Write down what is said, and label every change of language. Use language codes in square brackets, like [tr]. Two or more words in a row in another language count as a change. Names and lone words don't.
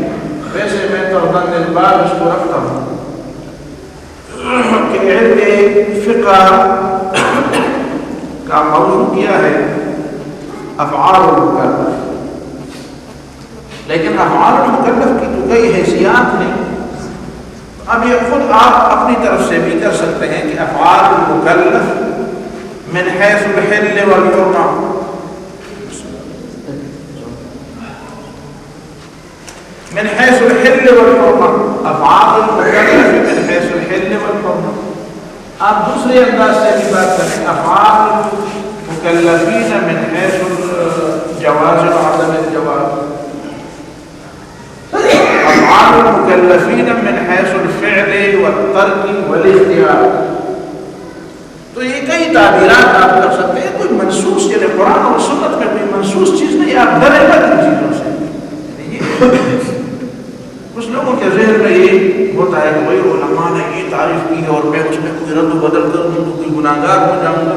[ur] ویسے میں تو بار اس کو رکھتا ہوں کہ علم فقہ کا موضوع کیا ہے [ar] افعال المکلف، [ur] لیکن [ar] افعال المکلف [ur] کی تو کئی حیثیات ہیں، اب یہ خود آپ اپنی طرف سے بھی کر سکتے ہیں کہ [ar] افعال المکلف من حیث الحل والحرمہ، من حيث الحل والحرمة، افعال المكلف من حيث الحل والحرمة. [ur] آپ دوسرے انداز سے بھی بات کریں، [ar] افعال مکلفین من حیث الجواز و عدم الجواز، افعال المکلفین من حیث الفعل والترک والاختیار. [ur] تو یہ کئی تعبیرات آپ کر سکتے ہیں. کوئی منصوص یعنی قرآن اور سنت میں کوئی منصوص چیز نہیں، آپ ڈرے گا ان چیزوں سے. کچھ لوگوں کے ذہن میں یہ ہوتا ہے کہ بھائی علماء نے یہ تعریف کی ہے اور میں اس میں کوئی رد و بدل کروں تو کوئی گناہگار ہو جاؤں گا.